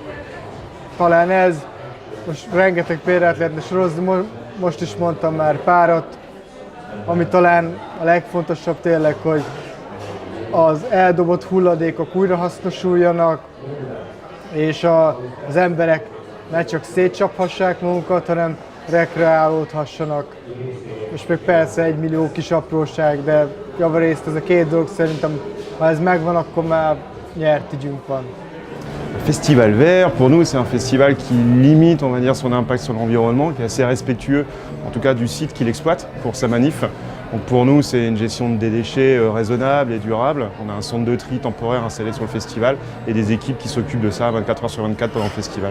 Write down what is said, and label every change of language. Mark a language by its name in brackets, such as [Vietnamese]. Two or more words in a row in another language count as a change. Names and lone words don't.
[Hungarian] Talán ez, most rengeteg példát lehetne sorozni, most is mondtam már párat, ami talán a legfontosabb tényleg, hogy az eldobott hulladékok újrahasznosuljanak, és az emberek ne csak szétcsaphassák magukat, hanem rekreálódhassanak. És még persze 1 millió kis apróság, de javarészt ez a két dolog szerintem, ha ez megvan, akkor már nyert ügyünk van. [French] Le Festival Vert, pour nous, c'est un festival qui limite, on va dire, son impact sur l'environnement, qui est assez respectueux, en tout cas du site qu'il exploite pour sa manif. Donc pour nous, c'est une gestion des déchets raisonnable et durable. On a un centre de tri temporaire installé sur le festival et des équipes qui s'occupent de ça 24 heures sur 24 pendant le festival.